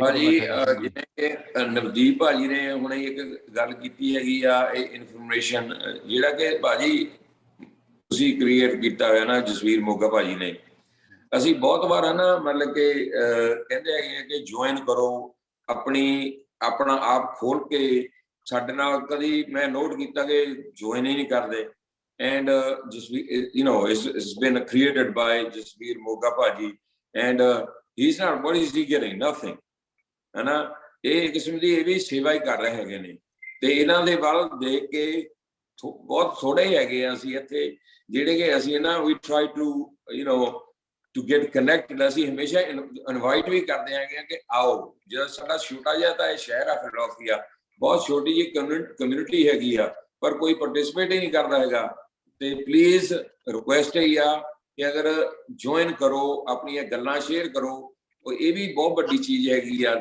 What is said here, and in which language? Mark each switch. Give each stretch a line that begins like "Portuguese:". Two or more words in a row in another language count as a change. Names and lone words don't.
Punjabi: ਭਾਜੀ ਜਿਵੇਂ ਕਿ ਨਵਦੀਪ ਭਾਜੀ ਨੇ ਹੁਣ ਇੱਕ ਗੱਲ ਕੀਤੀ ਹੈਗੀ ਆ, ਇਹ ਇਨਫੋਰਮੇਸ਼ਨ ਜਿਹੜਾ ਕਿ ਭਾਜੀ ਤੁਸੀਂ ਕ੍ਰੀਏਟ ਕੀਤਾ ਹੋਇਆ ਨਾ ਜਸਵੀਰ ਮੋਗਾ ਭਾਜੀ ਨੇ, ਅਸੀਂ ਬਹੁਤ ਵਾਰ ਹੈ ਨਾ ਮਤਲਬ ਕਿ ਕਹਿੰਦੇ ਹੈਗੇ ਕਿ ਜੁਆਇਨ ਕਰੋ, ਆਪਣਾ ਆਪ ਖੋਲ ਕੇ ਸਾਡੇ ਨਾਲ। ਕਦੀ ਮੈਂ ਨੋਟ ਕੀਤਾ ਕਿ ਜੁਆਇਨ ਹੀ ਨਹੀਂ ਕਰਦੇ।
English: ਐਂਡ ਜਸਵੀਰ it's been created by ਜਸਵੀਰ ਮੋਗਾ ਭਾਜੀ and he's not, what is he getting? Nothing,
Punjabi: ਹੈ ਨਾ। ਇਹ ਕਿਸਮ ਦੀ ਇਹ ਵੀ ਸੇਵਾ ਹੀ ਕਰ ਰਹੇ ਹੈਗੇ ਨੇ, ਤੇ ਇਹਨਾਂ ਦੇ ਵੱਲ ਦੇਖ ਕੇ ਬਹੁਤ ਥੋੜੇ ਹੀ ਹੈਗੇ ਆ ਅਸੀਂ ਇੱਥੇ ਜਿਹੜੇ ਕਿ ਅਸੀਂ ਨਾ
English: we try to get connected।
Punjabi: ਅਸੀਂ ਹਮੇਸ਼ਾ ਇਨਵਾਈਟ ਵੀ ਕਰਦੇ ਹੈਗੇ ਕਿ ਆਓ। ਜਿਹੜਾ ਸਾਡਾ ਛੋਟਾ ਜਿਹਾ ਤਾਂ ਇਹ ਸ਼ਹਿਰ ਆ ਫਿਲਾਡੈਲਫੀਆ, ਬਹੁਤ ਛੋਟੀ ਜਿਹੀ ਕਮਿਊਨਿਟੀ ਹੈਗੀ ਆ, ਪਰ ਕੋਈ ਪਾਰਟਿਸਿਪੇਟ ਹੀ ਨਹੀਂ ਕਰਦਾ ਹੈਗਾ। ਤੇ
English: please request
Punjabi: ਹੀ ਆ ਕਿ ਅਗਰ ਜੁਆਇਨ ਕਰੋ, ਆਪਣੀਆਂ ਗੱਲਾਂ ਸ਼ੇਅਰ ਕਰੋ, ਇਹ ਵੀ ਬਹੁਤ ਵੱਡੀ ਚੀਜ਼ ਹੈਗੀ ਆ।